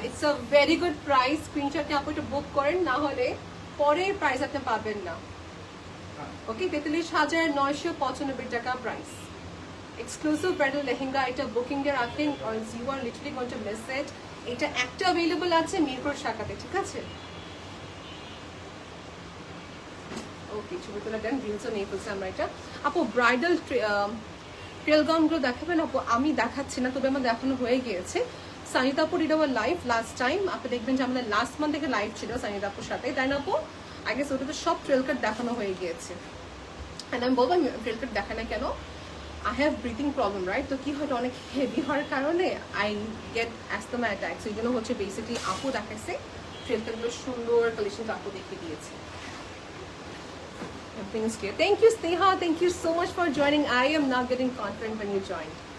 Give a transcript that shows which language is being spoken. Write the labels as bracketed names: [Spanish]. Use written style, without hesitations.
[Bangla] It's a very good price. স্ক্রিনশটে আপনি একটু বুক করেন, না হলে পরে প্রাইস আপনি পাবেন না। ওকে, 43,995 টাকা প্রাইস। এক্সক্লুসিভ ব্রাইডাল লেহেঙ্গা, এটা বুকিং এ রাখেন, or you are literally going to miss it. এটা একটা अवेलेबल আছে মিরপুর শাখাতে, ঠিক আছে? ওকে, ছবি তোলা দেন, রিলসও নেই বলছে আমরা এটা। আপু ব্রাইডাল ট্রেল গাউনগুলো দেখাবেন আপু? আমি দেখাচ্ছি না, তবে আমার দেখানো হয়ে গিয়েছে। সানিতাপুর এটা আমার লাইভ লাস্ট টাইম, আপনি দেখবেন যে আমাদের লাস্ট মান্থ থেকে লাইভ ছিল সানিতাপুর সাথে, তাই না আপু? আগে ওটাতে সব ট্রেল কাট দেখানো হয়ে গিয়েছে। অ্যান্ড আমি বলবো ট্রেল কাট দেখা না কেন, I have breathing problem, right? তো কি হয়, অনেক হেভি হওয়ার কারণে I get asthma attacks, এই জন্য হচ্ছে বেসিক্যালি আপু দেখাইছে ট্রেল কাটগুলো সুন্দর কালেকশন আপু দেখিয়ে দিয়েছে। [English] Everything is clear. Thank you Sneha, thank you so much for joining. I am now getting confident when you joined.